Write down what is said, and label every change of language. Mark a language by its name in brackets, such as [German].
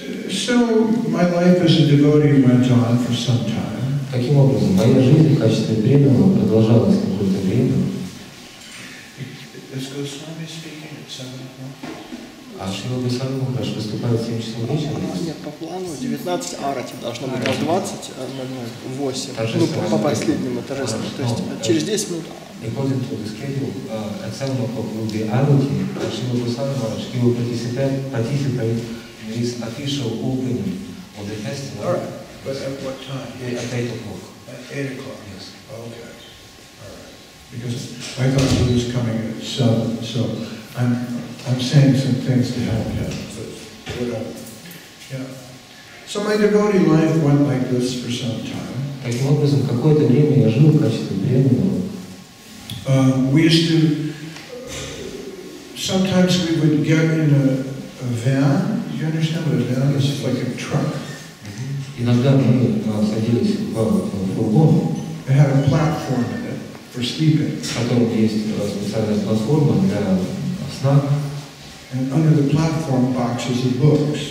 [English] So my life as a devotee went on for some time. [Russian] Таким образом, моя жизнь в качестве преданного продолжалась какое-то время. [English] Is Goswami speaking at 7 o'clock? [Russian] А Шрила Госвами Махарадж выступает в 7 часов вечера. Нет, по плану 19 арати должно быть, а в 20:08. Ну, по последнему торжеству. То есть через 10 минут. [English] According to the schedule, at 7 o'clock will be Arati, and Srila Goswami Maharaj, he will participate in this official opening of the festival. All right, but at what time? At 8 o'clock. At 8 o'clock? Yes. Okay, all right. Because I thought he was coming at 7, so I'm saying some things to help him, but whatever. Yeah. So my devotee life went like this for some time. [Russian] Таким образом, какое-то время я жил в качестве преданного. [English] We used to, sometimes we would get in a van. Do you understand what a van is? It's like a truck. [Russian] Иногда мы садились в фургон. [English] It had a platform in it for sleeping. [Russian] В котором есть специальная платформа для сна. [English] And under the platform, boxes of books.